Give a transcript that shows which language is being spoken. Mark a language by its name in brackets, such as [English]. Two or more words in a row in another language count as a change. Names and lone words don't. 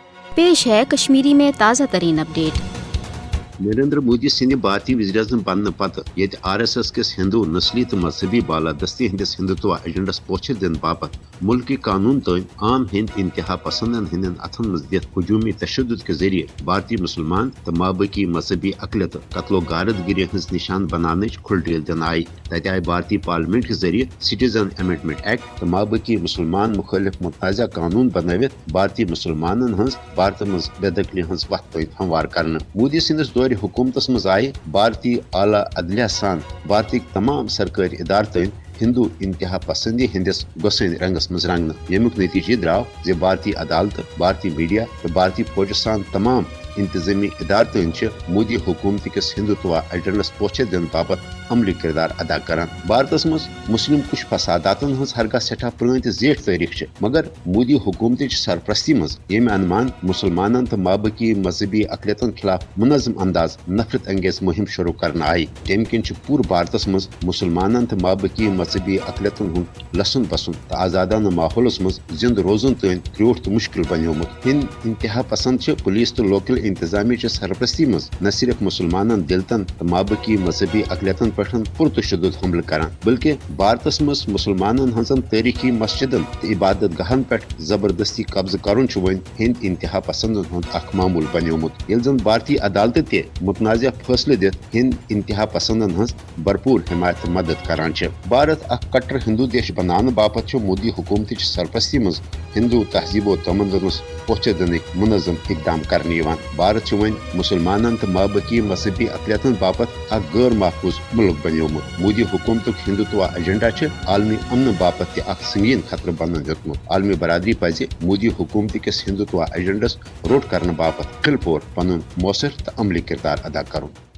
[Urdu] पेश है कश्मीरी में ताज़ा तरीन अपडेट। [Kashmiri] नरेंद्र मोदी सिंह भारतीय वज़ीर-ए-आज़म बनने पत ये RSS किस हिंदू नस्ली तो मजहबी बालादस्ती हंदिस हिंदुत्व एजेंडस पोचर दिन बापत मुल्की कानून तन आम हिंद इंतहा पसंदन हिंदन अथन मज दित हजूमी तशद्दुद के जरिए भारतीय मुसलमान तो माबकी मजहबी अकलियत कत्लो गारदगिरी हज निशान बनाने खुलटेल दिन आई तत आय भारतीय पार्लियामेंट के जरिए सिटीजन अमेंडमेंट एक्ट तो माबकी मुसलमान मुखालिफ मुतनाज़ा कानून बनवित भारतीय मुसलमान हज भारत मज बेदखली हज वत हमवार कर। मोदी सिंदस दौर हुकूमतस मज आय भारतीय आला अदलिया सान भारतीय तमाम सरकारी इदारतन हिंदू इंतहा पसंदी हंदिस गोसन रंगस मज रंगन यमुक नतीजे द्राव जे भारतीय अदालत भारतीय मीडिया तो भारतीय फौज सान तमाम इंतजामी इदारतन मोदी हुकूमत किस हिंदुत्व एजेंडस पोचर दिन बाबत अमली किरदार अदा करान। भारत मज मुस्लिम कुछ फसादातन हज हरगा सठा पुरान तो जेठ तारीख मगर मोदी हुकूमत सरपरस्ती मज ये अनुमान मुसलमान तो माबकी मजहबी अकलियतन खिलाफ मुनज़म अंदाज नफरत अंगेज मुहिम शुरू करना आई तम किन पूर भारत मज मुसलमान तो माबकी मजहबी अकलियतन हूँ लसन बसन तो आजादाना माहौलस मज जिंद रोजन तन क्रोट तो मुश्किल बनोमुत। हिंद इंतहा पसंद पुलिस तो लोकल इंतजामी सरपरस्ती मज न सिर्फ मुसलमान दिलतन तो माबकी मजहबी अकलियतन पे पुरतशद्दुद हमल करान बल्कि भारत मज मुसलमान हजन तारीखी मस्जिदन तो इबादत गहन पे जबरदस्ती कब्ज कर हिंद इंतहा पसंदन हूँ मामूल बनोमुत ये जन भारतीय अदालत ते मुतनाज़ फैसले दित हिंद इंतहा पसंदन हज भरपूर हिमायत मदद करान। भारत कट्टर हिंदू देश बनाने बापत मोदी हुकूमत सरपरस्ती मज हिंदू तहजीबो तमदनस पोचर दिन मुनज़म इकदाम करने भारत वन मुसलमान तो माबकी मजहबी अकलियतन बापत गैर महफूज मुल्क बनोमुत। मोदी हुकूमत हिंदुत्व एजेंडा आलमी अमन बापत संगीन खतर बन दितमुत। आलमी बरादरी पज मोदी हुकूमत किस हिंदुत्व एजेंडस रोट करने बापत खिल पोर पन मौसर तो अमली किरदार अदा कर।